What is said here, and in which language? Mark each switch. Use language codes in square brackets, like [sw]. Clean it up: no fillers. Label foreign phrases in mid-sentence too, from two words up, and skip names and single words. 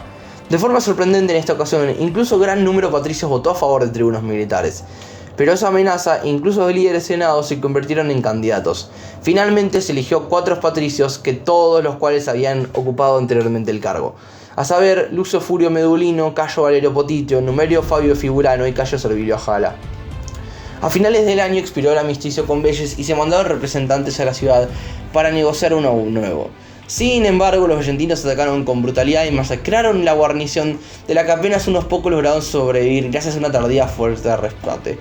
[es] De forma sorprendente en esta ocasión, incluso gran número de patricios votó a favor de tribunos militares. Pero esa amenaza, incluso los líderes senados, se convirtieron en candidatos. Finalmente se eligió 4 patricios, que todos los cuales habían ocupado anteriormente el cargo, a saber, Lucio Furio Medulino, Cayo Valerio Potitio, Numerio Fabio Figurano y Cayo Servilio Ajala. A finales del año expiró el armisticio con Velles y se mandaron representantes a la ciudad para negociar uno nuevo. Sin embargo, los vellentinos atacaron con brutalidad y masacraron la guarnición, de la que apenas unos pocos lograron sobrevivir gracias a una tardía fuerza de rescate.